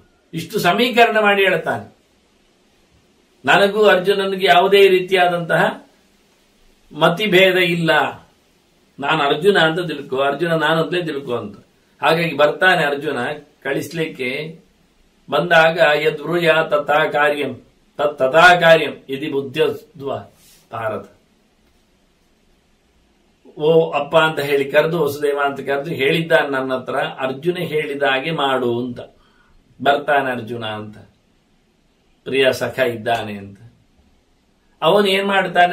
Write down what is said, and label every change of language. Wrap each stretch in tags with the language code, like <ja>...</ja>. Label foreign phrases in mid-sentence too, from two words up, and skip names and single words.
<kn>ಇಷ್ಟು ಸಮೀಕರಣ ಮಾಡಿ ಹೇಳ್ತಾನೆ. ನನಗೂ ಅರ್ಜುನನಿಗೆ ಯಾವುದೇ ರೀತಿಯಾದಂತಹ ಮತಿಭೇದ ಇಲ್ಲ. ನಾನು ಅರ್ಜುನ ಅಂತ ತಿಳ್ಕೊ, ಅರ್ಜುನ ನಾನು ಅಂತಲೇ ತಿಳ್ಕೊ ಅಂತ. ಹಾಗಾಗಿ ಬರ್ತಾನೆ ಅರ್ಜುನ ಕಳಿಸ್ಲಿಕ್ಕೆ. ಬಂದಾಗ</kn> <sa>ಯದ್ಬ್ರೂಯ ತಥಾ ಕಾರ್ಯಂ ತಥಾ ಕಾರ್ಯಂ ಇದಿ ಬುದ್ಧಿದ್ವ ಭಾರತ.</sa> <kn>ಓ ಅಪ್ಪ ಅಂತ ಹೇಳಿ ಕರೆದು, ವಸುದೇವ ಅಂತ ಕರೆದು ಹೇಳಿದ್ದಾನೆ ನನ್ನ ಹತ್ರ, ಅರ್ಜುನ ಹೇಳಿದ ಹಾಗೆ ಮಾಡು ಅಂತ. ಬರ್ತಾನೆ ಅರ್ಜುನ ಅಂತ, ಪ್ರಿಯ ಸಖ ಇದ್ದಾನೆ ಅಂತ. ಅವನು ಏನ್ ಮಾಡ್ತಾನೆ?</kn>